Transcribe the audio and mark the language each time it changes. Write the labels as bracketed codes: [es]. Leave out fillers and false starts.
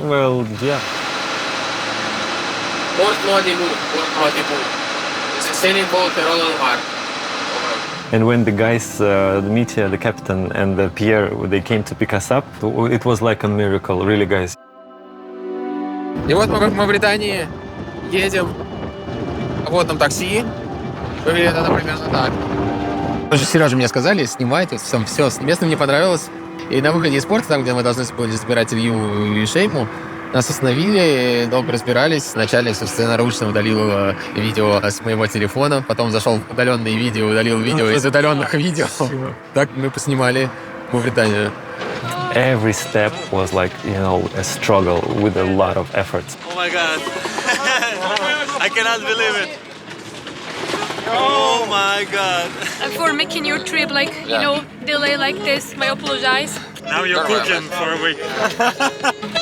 [en] Well, yeah. Port Maudibout. It's a sailing boat around the mar. And when the guys, Mitya, the captain, and Pierre, they came to pick us up, it was like a miracle, really, guys. [ru] И вот мы в Мавритании едем. Вот нам такси. Выглядит это примерно так. Уже Сережа мне сказали, снимайте, все, место мне понравилось. И на выходе из порта, там, где мы должны были забирать Илью и Шейму, нас остановили, долго разбирались. Вначале, собственно, наручно удалил видео с моего телефона, потом зашел в удаленные видео, удалил видео из удаленных видео. Так мы поснимали Мавританию. [en] Every step was like, you know, a struggle with a lot of effort. Oh my God. I cannot believe it. Oh my God. For making your trip like, you know, delay like this, I apologize. Now you're cooking for a week.